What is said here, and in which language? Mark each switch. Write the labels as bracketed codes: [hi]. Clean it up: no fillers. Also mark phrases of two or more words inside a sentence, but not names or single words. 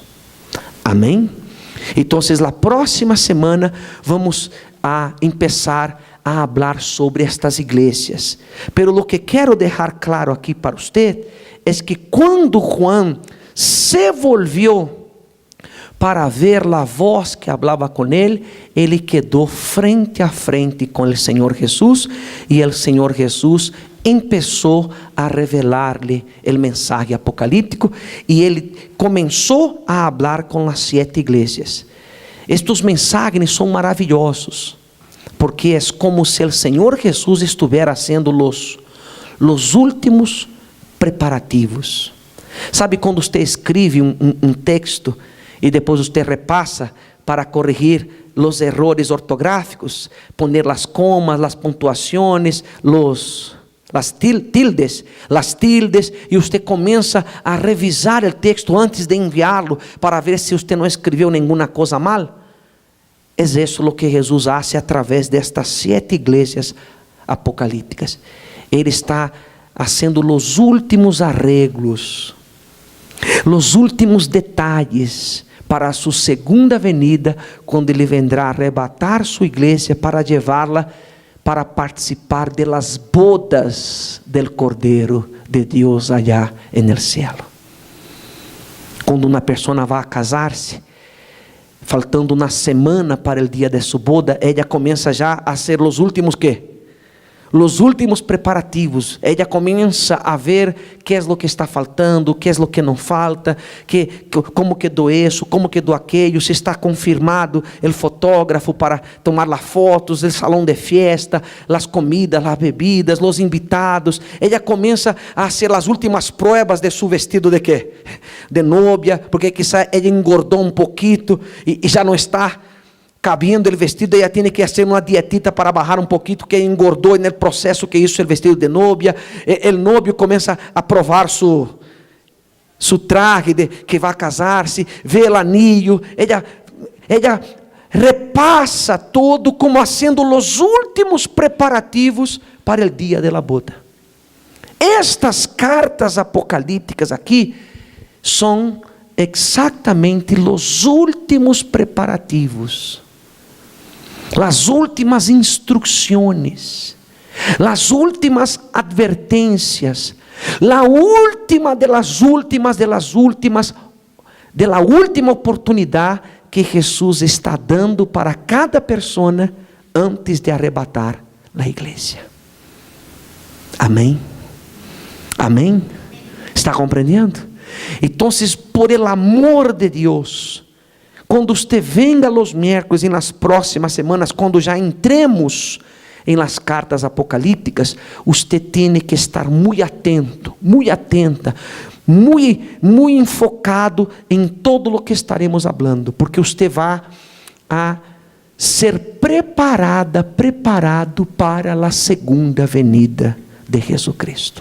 [pt] Amém? Então, a próxima semana vamos a começar a falar sobre estas igrejas. [es] Pero lo [pt] que quero deixar claro aqui para você é que quando Juan [es] se volvió para ver [pt] a voz que falava com ele, ele quedou frente a frente com o Senhor Jesus, e o Senhor Jesus começou a revelar-lhe o mensagem apocalíptico, e ele começou a falar com as 7 igrejas. Estes mensagens são maravilhosos, porque é como se o Senhor Jesus estivesse fazendo os últimos preparativos. Sabe quando você escreve um texto e depois você repassa para corrigir os errores ortográficos, poner as comas, as pontuações, [es] las tildes, [pt] e você começa a revisar o texto antes de enviá-lo para ver se você não escreveu nenhuma coisa mal? É isso o que Jesus faz através destas 7 igrejas apocalípticas. Ele está fazendo os últimos arreglos, os últimos detalhes para a sua segunda venida, quando ele vendrá arrebatar sua igreja para levá-la para participar [es] de las bodas del [pt] Cordeiro de Deus [es] allá en el cielo. [pt] Quando uma pessoa vai casar-se, faltando uma semana para o dia de sua boda, ela começa já a ser os últimos os últimos preparativos. Ela começa a ver que é o que está faltando, que é o que não falta, como quedou isso, como quedou aquilo, se está confirmado o fotógrafo para tomar as fotos, o salão de fiesta, as comidas, as bebidas, os invitados. Ela começa a fazer as últimas pruebas de seu vestido de quê? De novia, porque quizá ela engordou um pouquinho e já não está [es] cabiendo el vestido, ella tiene que hacer una dietita para bajar un poquito, que engordó en el proceso que hizo el vestido de novia. El novio comienza a provar su traje de que va a casarse, ve el anillo, ella repassa todo como haciendo los últimos preparativos para el día de la boda. [pt] Estas cartas apocalípticas aqui são exatamente [es] los últimos preparativos, las últimas instrucciones, las últimas advertencias, la última de las últimas, de la última oportunidad que Jesús está dando para cada persona antes de arrebatar la iglesia. [pt] Amém? Amém? Está compreendendo? Então, [es] por el amor [pt] de Deus, quando você venga [es] los miércoles [pt] e nas próximas semanas, quando já entremos [es] em las cartas [pt] apocalípticas, você tem que estar muito atento, muito atenta, muito enfocado em todo o que estaremos falando, porque você vai a ser preparado para a segunda venida de Jesus Cristo.